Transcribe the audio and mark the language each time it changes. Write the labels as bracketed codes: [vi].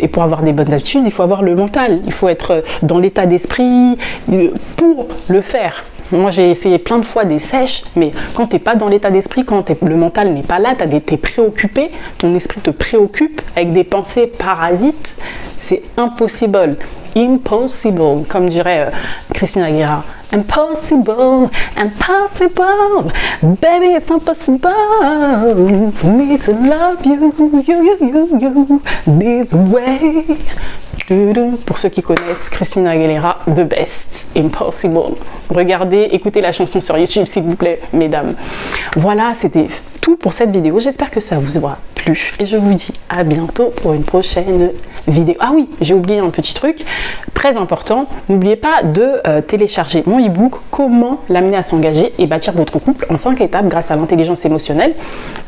[fr] Et pour avoir des bonnes habitudes, il faut avoir le mental. Il faut être dans l'état d'esprit pour le faire. Moi, j'ai essayé plein de fois des sèches, mais quand tu n'es pas dans l'état d'esprit, quand le mental n'est pas là, tu es préoccupé, ton esprit te préoccupe avec des pensées parasites, c'est impossible. Impossible, comme dirait Christina Aguilera. [en] Impossible, impossible, baby, it's impossible for me to love you, this way. [fr] Pour ceux qui connaissent Christina Aguilera, The Best, Impossible. Regardez, écoutez la chanson sur YouTube, s'il vous plaît, mesdames. Voilà, c'était tout pour cette vidéo. J'espère que ça vous aura plu. Et je vous dis à bientôt pour une prochaine vidéo. Ah oui, j'ai oublié un petit truc très important. N'oubliez pas de télécharger mon e-book « Comment l'amener à s'engager et bâtir votre couple en 5 étapes grâce à l'intelligence émotionnelle ».